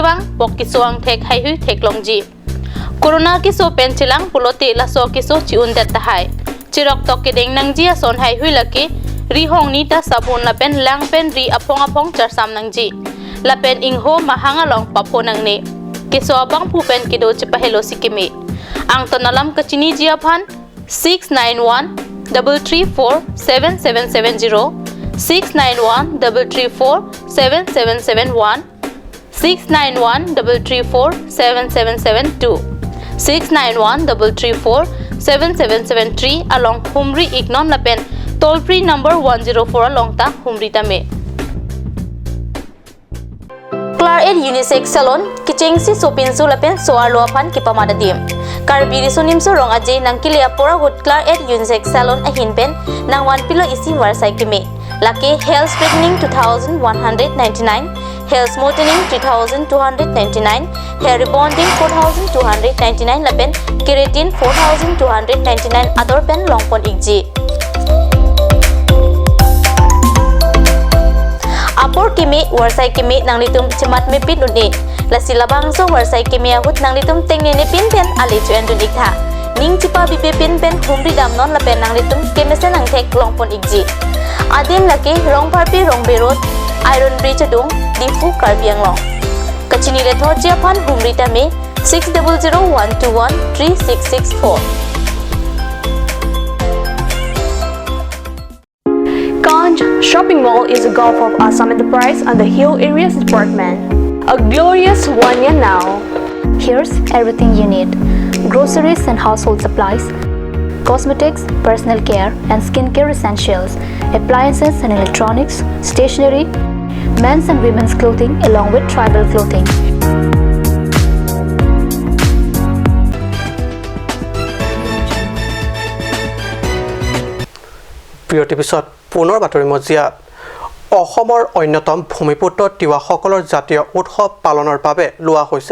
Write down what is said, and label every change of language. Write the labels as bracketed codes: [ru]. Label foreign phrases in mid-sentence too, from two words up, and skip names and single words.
[mjw] wang pok kiso ang thek hai hui theklong ji corona kiso pen chilang pulote laso kiso chiun dat hai chirok tok ke deng nang ji ason hai hui laki ri hong ni ta sabun la pen lang pen ri apong char sam nang ji la pen ingho mahanga long papo nang ne kiso abang phu pen kido chipahelo sikime ang tonalam kachini jia phan 691-334-7770 691-334-7771 691-334-7772 691-334-7773 along Humri Ignon Lapen [en] toll free number [mjw] 104 along ta Humri Tame Claret Unisex Salon kichengsi sopinsu lapen soar luapan kipamadadim Karbiri sunim surong aje nang kilia pora good Claret Unisex Salon ahin pen nang 1 pilo isi warsai kime laki [en] hair straightening 2199 hair smoothing 3299 hair rebonding 4299 [mjw] lapen keratin 4299 other pen long pon igji Apor kimi warsai kimi nang litum cemat mepit duni lasi labang so warsai kimi ahut nang litum tengne ne pin pen ali chuan dun ikha ning chipa bipe pin pen humri dam non la pen nang litum kemesen nang thek longpon ikji adin laki rong parpi rong berot [en] iron bridge [mjw] dung difu karbiang long kachini le thorjia phan humri tame 6001213664 [en] Kanch Shopping Mall is a gulf of Assam Enterprise and the Hill Areas Department. A glorious one year now. Here's everything you need. Groceries and household supplies, cosmetics, personal care and skincare essentials, appliances and electronics, stationery, men's and women's clothing along with tribal clothing. [as] প্ৰিয় টিভিছত পুনৰ বাতৰি মজিয়াত অসমৰ অন্যতম ভূমিপুত্ৰ তিৱাসকলৰ জাতীয় উৎসৱ পালনৰ বাবে লোৱা হৈছে